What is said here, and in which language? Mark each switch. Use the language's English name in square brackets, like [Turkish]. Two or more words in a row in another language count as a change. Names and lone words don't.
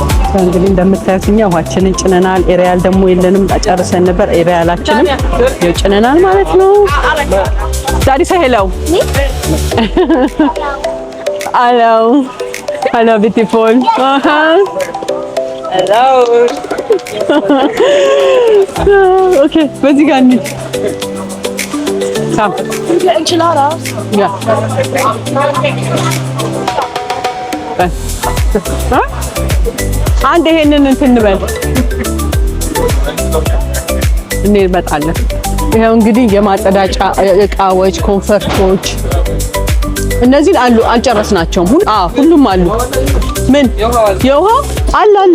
[Amharic] እንግዲህ እንደምታዩት እኛ ውሃችንን ጭነናል። ኤሪያል ደግሞ የለንም፣ ጨርሰን ነበር። ኤሪያላችንም ይኸው ጭነናል ማለት ነው። ዳዲ [English] say hello. Hello. Hello beautiful. Hello. [Amharic] Okay, በዚህ ጋር እንሂድ። Come. [English] Enchiladas. Yeah. [Amharic] አንድ ይሄንን እንትን እንበል እንመጣለን። ይሄው እንግዲህ የማጸዳጫ እቃዎች፣ ኮንፈርቶች እነዚህን አሉ። አልጨረስናቸውም። ሁሉም አሉ። ምን የውሃ አለ